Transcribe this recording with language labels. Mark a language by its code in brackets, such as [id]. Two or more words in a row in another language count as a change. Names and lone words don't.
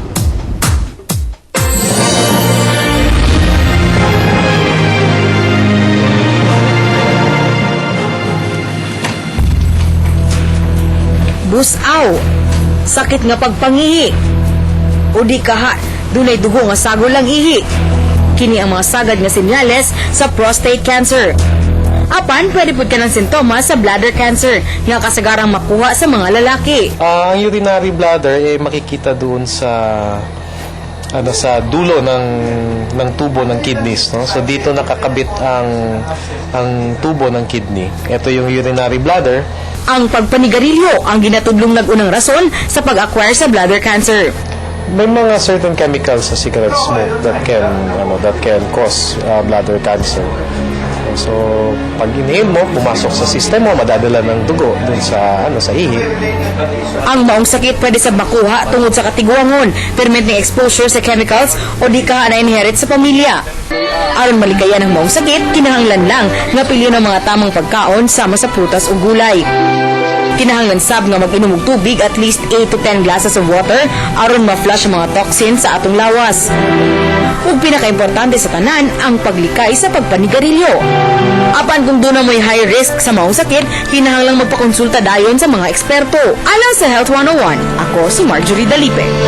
[ceb] Busaw, sakit nga pagpangihi, o di kaha, dunay dugo nga sagol lang ihi. Kini ang mga sagad nga sinyales sa [en] prostate cancer. [ceb] Apan, pwede po ka ng sintomas sa [en] bladder cancer [ceb] nga kasagarang makuha sa mga lalaki. [tl] Ang [en] urinary bladder [tl] makikita doon sa sa dulo ng tubo ng kidneys, no? So dito nakakabit ang tubo ng kidney. Ito yung [en] urinary bladder. [ceb] Ang pagpanigarilyo ang ginatudlong nag-unang rason sa pag-acquire sa [en] bladder cancer. [tl] May mga [en] certain chemicals sa cigarette smoke that can cause bladder cancer. So, [tl] pag inhale mo, pumasok sa system mo, madadala ng dugo dun sa ihi. [ceb] Ang maong sakit pwede sa makuha tungod sa katiguangon, [en] permanent exposure [ceb] sa chemicals o di ka na-inherit sa pamilya. Aron maligayan ang maong sakit, kinahanglan lang nga piliin ang mga tamang pagkaon sama sa prutas o gulay. Kinahanglan sab nga mag-inom og tubig [en] at least 8 to 10 glasses of water [ceb] aron ma-flush ang mga toxins sa atong lawas. Ug pinaka-importante sa tanan ang paglikay sa pagpanigarilyo. Apan kung doon na may [en] high risk [ceb] sa maong sakit, kinahanglang magpakonsulta dayon sa mga eksperto. Alang sa Health 101, ako si Marjorie Dalipe.